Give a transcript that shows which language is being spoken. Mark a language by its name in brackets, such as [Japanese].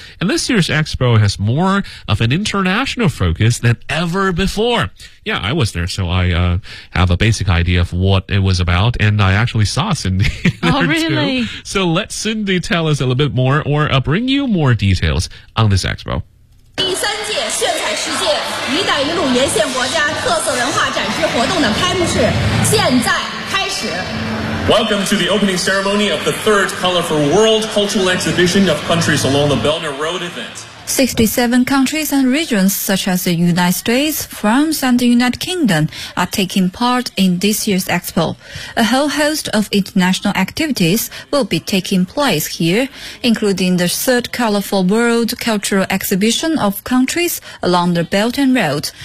[English] And this year's expo has more of an international focus than ever before. Yeah, I was there, so I have a basic idea of what it was about, and I actually saw Cindy there too. Oh, really? So let Cindy tell us a little bit more or bring you more details on this expo. [Chinese] 第三届炫彩世界与党一路沿线国家特色文化展示活动的开幕式现在开始。 [English] Welcome to the opening ceremony of the third Colorful World Cultural Exhibition of Countries Along the Belt and Road event. 67 countries and regions such as the United States, France and the United Kingdom are taking part in this year's expo. A whole host of international activities will be taking place here, including the third Colorful World Cultural Exhibition of Countries Along the Belt and Road.